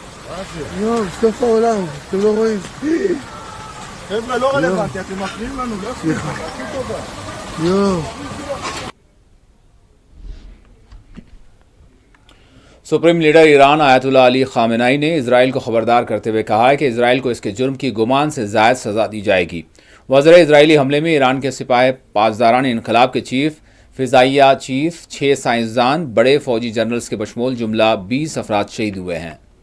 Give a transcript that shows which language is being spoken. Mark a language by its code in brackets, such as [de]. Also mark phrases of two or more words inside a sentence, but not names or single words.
[he] לא, סוף העולם, אתם לא רואים. חבר'ה, לא רלוונטי, אתם מפריעים לנו, לא סליחה. הכי טובה. יואו. [en] supreme leader [ur] ایران آیت اللہ علی خامنہ ای نے اسرائیل کو خبردار کرتے ہوئے کہا ہے کہ اسرائیل کو اس کے جرم کی گمان سے زائد سزا دی جائے گی. وزیر اسرائیلی حملے میں ایران کے سپاہ پاسداران انقلاب کے چیف، فضائیہ چیف، 6 سائنسدان، بڑے فوجی جنرلز کے بشمول جملہ 20 افراد شہید ہوئے ہیں.